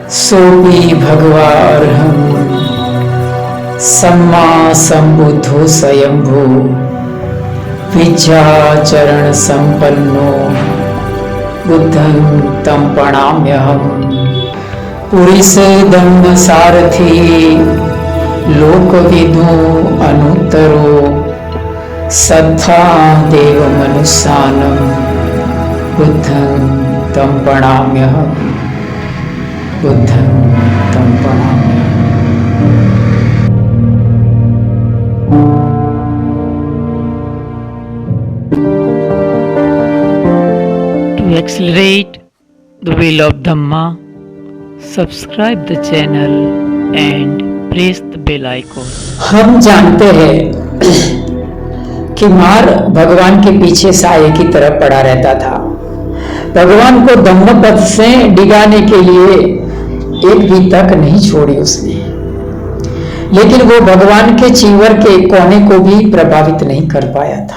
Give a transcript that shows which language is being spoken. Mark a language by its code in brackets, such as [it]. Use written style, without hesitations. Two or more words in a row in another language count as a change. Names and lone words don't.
[pi] सोपी भगवा अर्हं सम्मा संबुद्धो स्वयंभू विद्याचरण संपन्नो बुद्धं तं प्रणम्यहम्। पुरुष धम्म सारथी लोकविदो अनुत्तरो सत्था देव मनुष्यानं बुद्धं तं प्रणम्यहम्। बुद्धं तं प्रणम्यहम्। [en] To accelerate the wheel of Dhamma, subscribe the channel and press the bell icon. [hi] हम जानते हैं कि मार भगवान के पीछे साये की तरफ पड़ा रहता था। भगवान को धम्मपथ से डिगाने के लिए एक भी तक नहीं छोड़ी उसने, लेकिन वो भगवान के चीवर के कोने को भी प्रभावित नहीं कर पाया था।